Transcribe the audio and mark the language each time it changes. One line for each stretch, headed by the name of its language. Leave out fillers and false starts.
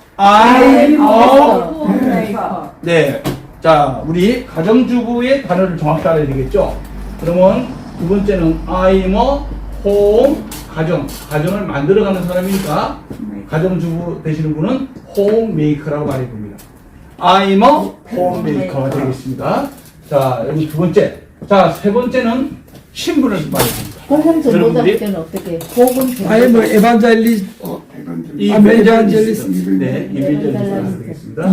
English: I'm a homemaker.
Korean: 네. 자, 우리 가정주부의 단어를 정확히 알아야 되겠죠? 그러면 두 번째는
English: I'm a home,
Korean: 가정을 만들어가는 사람이니까 가정주부 되시는 분은 homemaker라고 말해 봅니다.
English: I'm a homemaker
Korean: 가 되겠습니다. 자, 여기 두 번째. 자, 세 번째는 신분을 말해 봅니다. 복음 전도자 때는 어떻게? 복음 전도자.
English: I am evangelist.
Korean: 이벤젤리스트. 네, 이벤젤리스트 되겠습니다.